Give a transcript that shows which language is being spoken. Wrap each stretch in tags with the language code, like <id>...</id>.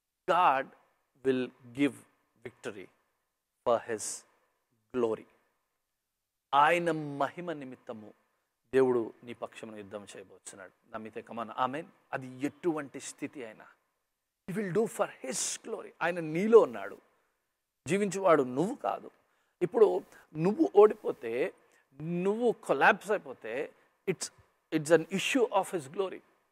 <en>God will give victory for his glory.</en> <te>ఆయన మహిమ నిమిత్తము దేవుడు నీ పక్షమున యుద్ధం చేయబోతున్నాడు. నమ్మితే కమాన్ ఆమేన్. అది ఎటువంటి స్థితి అయినా</te> <en>he will do for his glory.</en> <te>ఆయన నీలో ఉన్నాడు. జీవించేవాడు నువ్వు కాదు. ఇప్పుడు నువ్వు ఓడిపోతే, నువ్వు కొలాప్స్ అయిపోతే</te> <en>It's an issue of his glory.</en>